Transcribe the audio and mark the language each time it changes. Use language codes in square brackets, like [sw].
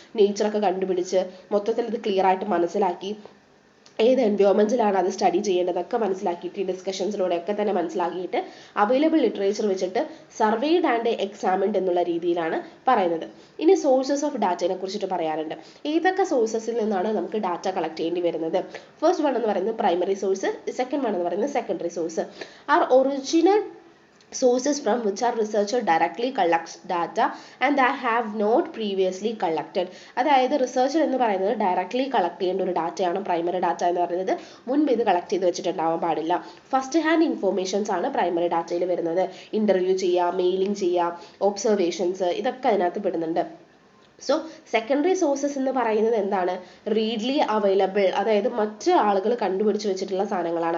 [ml] നേച്ചറൊക്കെ കണ്ടുപിടിച്ച് മൊത്തത്തിൽ ഇത് ക്ലിയർ ആയിട്ട് മനസ്സിലാക്കി ഏത് എൻവയോൺമെൻറ്റിലാണ് അത് സ്റ്റഡി ചെയ്യേണ്ടതൊക്കെ മനസ്സിലാക്കിയിട്ട് ഈ ഡിസ്കഷൻസിലൂടെയൊക്കെ തന്നെ മനസ്സിലാക്കിയിട്ട് അവൈലബിൾ ലിറ്ററേച്ചർ വെച്ചിട്ട് [en] surveyed and examined [ml] എന്നുള്ള രീതിയിലാണ് പറയുന്നത്. ഇനി സോഴ്സസ് ഓഫ് ഡാറ്റയെ കുറിച്ചിട്ട് പറയാറുണ്ട്. ഏതൊക്കെ സോഴ്സസിൽ നിന്നാണ് നമുക്ക് ഡാറ്റ കളക്ട് ചെയ്യേണ്ടി വരുന്നത്? ഫസ്റ്റ് വൺ എന്ന് പറയുന്നത് പ്രൈമറി സോഴ്സ്, സെക്കൻഡ് വൺ എന്ന് പറയുന്നത് secondary source. [en] Are original sources from which our researcher directly collects data and that have not previously collected. [ml] അതായത് റിസർച്ചർ എന്ന് പറയുന്നത് ഡയറക്ട്ലി കളക്ട് ചെയ്യേണ്ട ഒരു ഡാറ്റയാണ് പ്രൈമറി ഡാറ്റ എന്ന് പറയുന്നത്. മുൻപ് ഇത് കളക്ട് ചെയ്ത് വെച്ചിട്ടുണ്ടാവാൻ പാടില്ല. ഫസ്റ്റ് ഹാൻഡ് ഇൻഫോർമേഷൻസ് ആണ് പ്രൈമറി ഡാറ്റയിൽ വരുന്നത്. ഇൻ്റർവ്യൂ ചെയ്യുക, മെയിലിംഗ് ചെയ്യുക, ഒബ്സർവേഷൻസ്, ഇതൊക്കെ അതിനകത്ത് പെടുന്നുണ്ട്. സോ സെക്കൻഡറി സോഴ്സസ് എന്ന് പറയുന്നത് എന്താണ്? [en] readily available, [ml] അതായത് മറ്റ് ആളുകൾ കണ്ടുപിടിച്ച് വെച്ചിട്ടുള്ള സാധനങ്ങളാണ്.